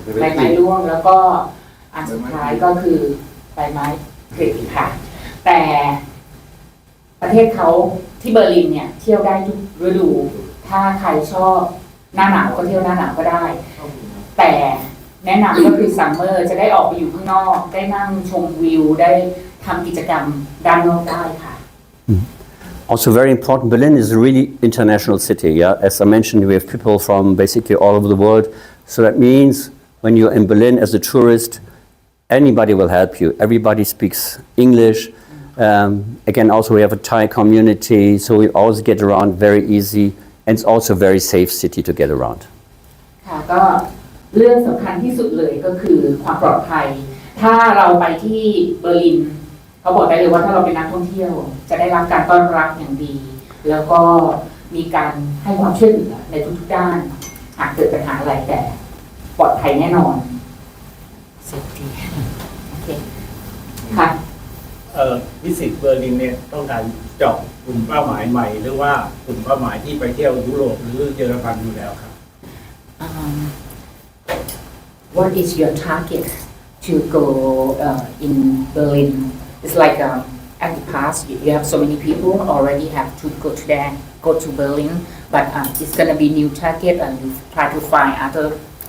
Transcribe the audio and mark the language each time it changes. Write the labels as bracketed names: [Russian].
[Thai] ใบไม้ร่วงแล้วก็อันสุดท้ายก็คือใบไม้ผลิค่ะแต่ประเทศเขาที่เบอร์ลินเนี่ยเที่ยวได้ทุกฤดูถ้าใครชอบหน้าหนาวก็เที่ยวหน้าหนาวก็ได้แต่แนะนำก็คือซัมเมอร์จะได้ออกไปอยู่ข้างนอกได้นั่งชมวิวได้ทำกิจกรรมด้านนอกได้ค่ะ [English] Also very important, Berlin is a really international city. Yeah? As I mentioned, we have people from basically all over the world. So that means when you're in Berlin as a tourist, anybody will help you. Everybody speaks English. Again, also we have a Thai community, so we always get around very easy. And it's also a very safe city to get around. [Thai] ค่ะก็เรื่องสำคัญที่สุดเลยก็คือความปลอดภัยถ้าเราไปที่เบอร์ลินเขาบอกได้เลยว่าถ้าเราเป็นนักท่องเที่ยวจะได้รับการต้อนรับอย่างดีแล้วก็มีการให้ความช่วยเหลือในทุกๆด้านหากเกิดปัญหาอะไรแต่ปลอดภัยแน่นอนเซฟตี้โอเคค่ะ วิสิตเบอร์ลินเนี่ยต้องการเจาะกลุ่มเป้าหมายใหม่หรือว่ากลุ่มเป้าหมายที่ไปเที่ยวยุโรปหรือเยอรมันอยู่แล้วครับ [English] What is your target to go in Berlin it's like at the past you have so many people already have to go to Berlin, but it's gonna be new target and we try to find other.